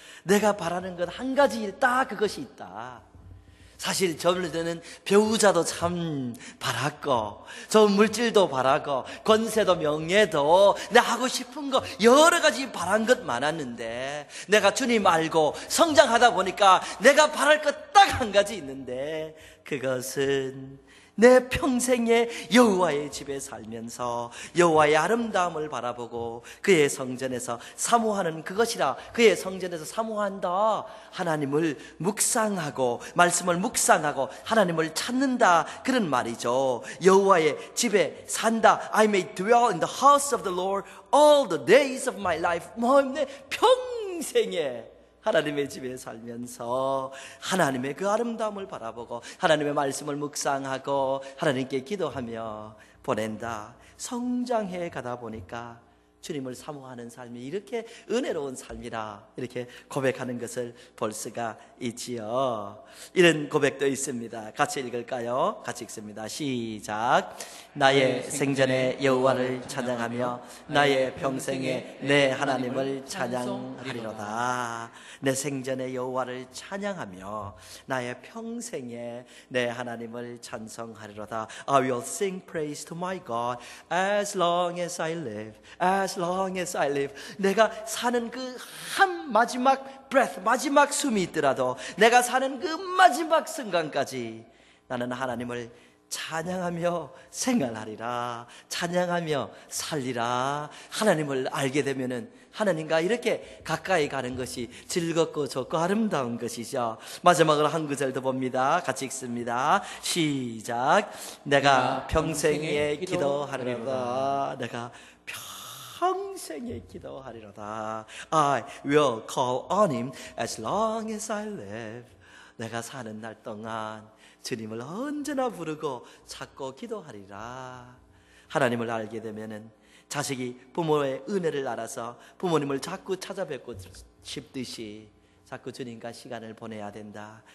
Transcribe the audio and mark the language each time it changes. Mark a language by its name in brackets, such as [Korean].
[Korean] 내가 바라는 것 한 가지 딱 그것이 있다. 사실 저들은 배우자도 참 바랐고 좋은 물질도 바라고 권세도 명예도 내가 하고 싶은 거 여러 가지 바란 것 많았는데 내가 주님 알고 성장하다 보니까 내가 바랄 것 딱 한 가지 있는데 그것은 내 평생에 여호와의 집에 살면서 여호와의 아름다움을 바라보고 그의 성전에서 사모하는 그것이라. 그의 성전에서 사모한다. 하나님을 묵상하고 말씀을 묵상하고 하나님을 찾는다. 그런 말이죠. 여호와의 집에 산다. [English] I may dwell in the house of the Lord all the days of my life. [Korean] 내 평생에 하나님의 집에 살면서 하나님의 그 아름다움을 바라보고 하나님의 말씀을 묵상하고 하나님께 기도하며 보낸다. 성장해 가다 보니까 주님을 사모하는 삶이 이렇게 은혜로운 삶이라 이렇게 고백하는 것을 볼 수가 있지요. 이런 고백도 있습니다. 같이 읽을까요? 같이 읽습니다. 시작. 나의 생전에 여호와를 찬양하며 나의 평생에 내 하나님을 찬양하리로다. 내 생전에 여호와를 찬양하며 나의 평생에 내 하나님을 찬송하리로다. [English] I will sing praise to my God as long as I live. As long as I live. [Korean] 내가 사는 그 한 마지막 breath, 마지막 숨이 있더라도 내가 사는 그 마지막 순간까지 나는 하나님을 찬양하며 생활하리라. 찬양하며 살리라. 하나님을 알게 되면은 하나님과 이렇게 가까이 가는 것이 즐겁고 좋고 아름다운 것이죠. 마지막으로 한 구절 더 봅니다. 같이 읽습니다. 시작. 내가 평생에 기도하리로다. 내가 평생에 기도하리로다. I will call on him as long as I live. 내가 사는 날 동안 주님을 언제나 부르고 찾고 기도하리라. 하나님을 알게 되면은 자식이 부모의 은혜를 알아서 부모님을 자꾸 찾아뵙고 싶듯이 자꾸 주님과 시간을 보내야 된다.